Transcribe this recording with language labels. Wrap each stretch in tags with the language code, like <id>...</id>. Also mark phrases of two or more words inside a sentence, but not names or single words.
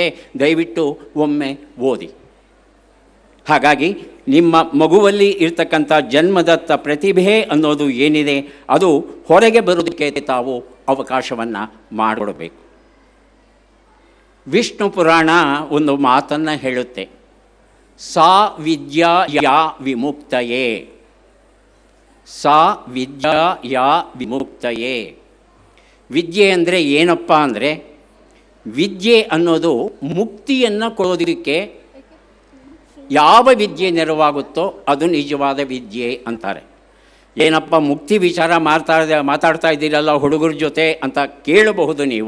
<kn>ದಯವಿಟ್ಟು ಒಮ್ಮೆ ಓದಿ. ಹಾಗಾಗಿ ನಿಮ್ಮ ಮಗುವಲ್ಲಿ ಇರ್ತಕ್ಕಂಥ ಜನ್ಮದತ್ತ ಪ್ರತಿಭೆ ಅನ್ನೋದು ಏನಿದೆ ಅದು ಹೊರಗೆ ಬರೋದಕ್ಕೆ ತಾವು ಅವಕಾಶವನ್ನು ಮಾಡಿಕೊಡಬೇಕು. ವಿಷ್ಣು ಪುರಾಣ ಒಂದು ಮಾತನ್ನು ಹೇಳುತ್ತೆ,</kn> <sa>ಸಾ ವಿದ್ಯಾ ಯಾ ವಿಮುಕ್ತಯೇ. ಸಾ ವಿದ್ಯಾ ಯಾ ವಿಮುಕ್ತಯೇ.</sa> <kn>ವಿದ್ಯೆ ಅಂದರೆ ಏನಪ್ಪ ಅಂದರೆ, ವಿದ್ಯೆ ಅನ್ನೋದು ಮುಕ್ತಿಯನ್ನು ಕೊಡೋದಕ್ಕೆ ಯಾವ ವಿದ್ಯೆ ನೆರವಾಗುತ್ತೋ ಅದು ನಿಜವಾದ ವಿದ್ಯೆ ಅಂತಾರೆ. ಏನಪ್ಪ ಮುಕ್ತಿ ವಿಚಾರ ಮಾತಾಡ್ತಾ ಇದ್ದೀರಲ್ಲ ಹುಡುಗರ ಜೊತೆ ಅಂತ ಕೇಳಬಹುದು ನೀವು.</kn>